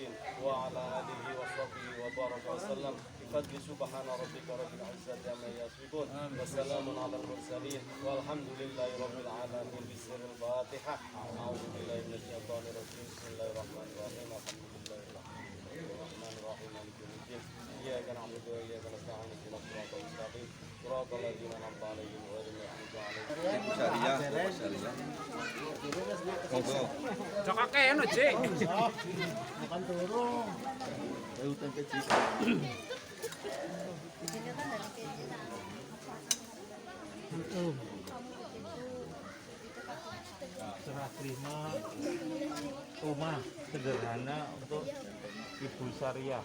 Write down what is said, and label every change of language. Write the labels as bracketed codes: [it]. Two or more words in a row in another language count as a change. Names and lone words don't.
[ar] وعلى آله وصحبه وبارك وسلم بفضل سبحان ربك رب العزة عما يصفون وسلام على المرسلين والحمد لله رب العالمين بسر الفاتحة أعوذ بالله من الشيطان الرجيم بسم الله الرحمن الرحيم الحمد لله الرحمن الرحيم مالك يوم الدين إياك نعبد وإياك نستعين اهدنا الصراط المستقيم صراط الذين أنعمت عليهم غير المغضوب عليهم. [jv] Ibu Syariah. Monggo. Cokake anu, Cik. [id] Makan turun. Serah terima rumah sederhana untuk Ibu Syariah.